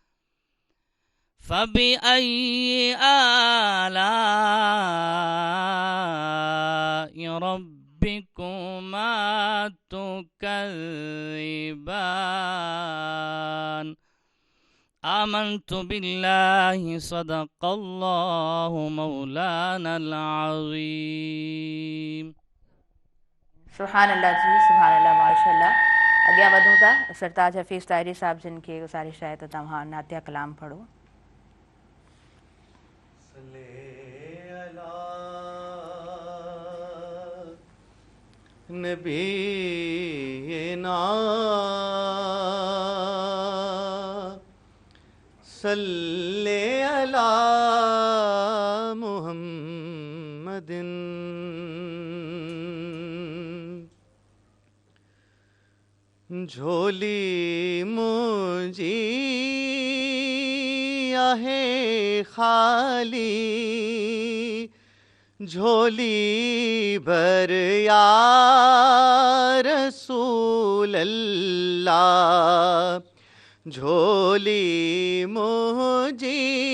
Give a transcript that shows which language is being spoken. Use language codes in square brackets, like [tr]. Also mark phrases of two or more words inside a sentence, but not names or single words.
[ar] فبأي آلاء ربكما تكذبان. آمنت بالله صدق الله مولانا العظيم. سبحان الله [sd] जी, [ar] سبحان الله, [sd] माशाल्लाह। अॻियां वधूं था। सरताज हफ़ीज़ ताहिरी साहिब जिन खे गुज़ारिश आहे त तव्हां नातिया कलाम पढ़ो। [ar] نبينا صل على [sd] मुहम्मदिन झोली मुंजी आहे खाली झोली भर [ar] يا رسول الله [sd] झोली मुंजी